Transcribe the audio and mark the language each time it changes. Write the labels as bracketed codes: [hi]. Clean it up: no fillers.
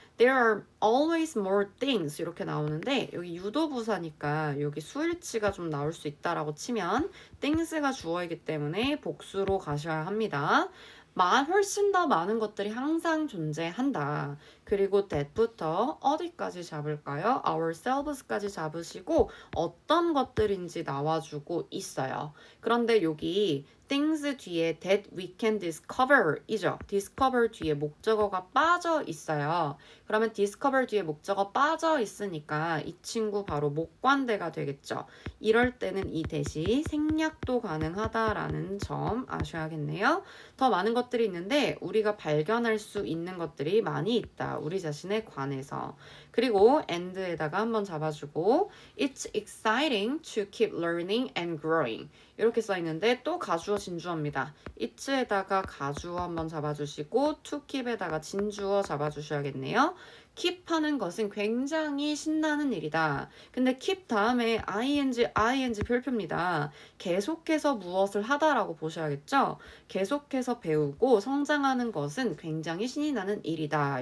[en] There are always more things [ko] 이렇게 나오는데 여기 유도부사니까 여기 수일치가 좀 나올 수 있다라고 치면 things가 주어이기 때문에 복수로 가셔야 합니다. 훨씬 더 많은 것들이 항상 존재한다. 그리고 that부터 어디까지 잡을까요? oursselves까지 잡으시고 어떤 것들인지 나와주고 있어요. 그런데 여기 things 뒤에 [en] that we can discover [ko] 이죠. discover 뒤에 목적어가 빠져 있어요. 그러면 discover 뒤에 목적어 빠져 있으니까 이 친구 바로 목관대가 되겠죠. 이럴 때는 이 대시 생략도 가능하다라는 점 아셔야겠네요. 더 많은 것들이 있는데 우리가 발견할 수 있는 것들이 많이 있다. 우리 자신에 관해서. 그리고 and에다가 한번 잡아주고 [en] It's exciting to keep learning and growing. [ko] 이렇게 써있는데 또 가주어 진주어입니다. it에다가 가주어 한번 잡아주시고 to keep에다가 진주어 잡아주셔야겠네요. keep 하는 것은 굉장히 신나는 일이다. 근데 keep 다음에 ing 별표입니다. 계속해서 무엇을 하다라고 보셔야겠죠? 계속해서 배우고 성장하는 것은 굉장히 신이 나는 일이다.